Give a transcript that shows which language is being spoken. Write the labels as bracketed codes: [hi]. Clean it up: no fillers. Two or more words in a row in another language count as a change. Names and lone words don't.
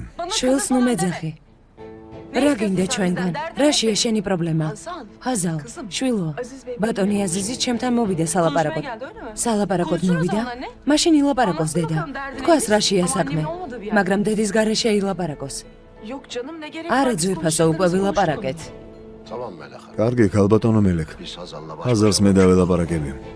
[ka] შვილს ნუ მეძახი. რა გინდა ჩვენგან? რაშია შენი პრობლემა? ჰაზალ, შვილო, ბატონი აზიზი ჩემთან მოვიდა სალაპარაკოდ. სალაპარაკოდ მოვიდა? მაშინ ილაპარაკოს დედა. თქვას რაშია საქმე? მაგრამ დედის გარეშე ილაპარაკოს. [tr] Yok canım ne gerek [ka] არა [tr] var? [ka] ძვირფასო უკვე ვილაპარაკეთ. კარგი, ქალბატონო მელეკ. ჰაზალს მე დაველაპარაკები.